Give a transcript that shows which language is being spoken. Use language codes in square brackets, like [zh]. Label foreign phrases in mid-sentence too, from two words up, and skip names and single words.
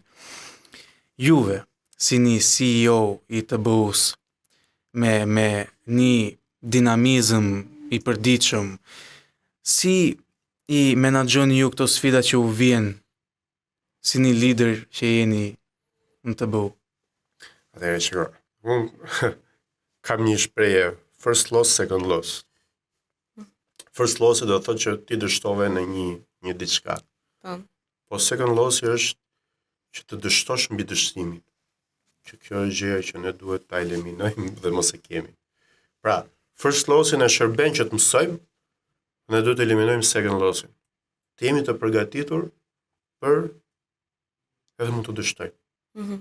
[sq] Juve, si një CEO i të BUS, me një dinamizëm i përditshëm, si i menaxhoni ju këto sfida që u vjen si një lider që jeni në të BU? Atëherë shiko, unë kam një shprehje, [en] first loss, second loss. First loss [sq] do të thotë që ti dështove në një diçka. Po [en] second loss [sq] është që të dështosh mbi dështimin. Që kjo është gjëja që ne duhet ta eliminojmë dhe mos e kemi. Pra, [en] first lossin [sq] e shërben që të mësojmë, ne duhet të eliminojmë [en] second lossin. [sq] Të jemi të përgatitur për edhe mund të dështojmë.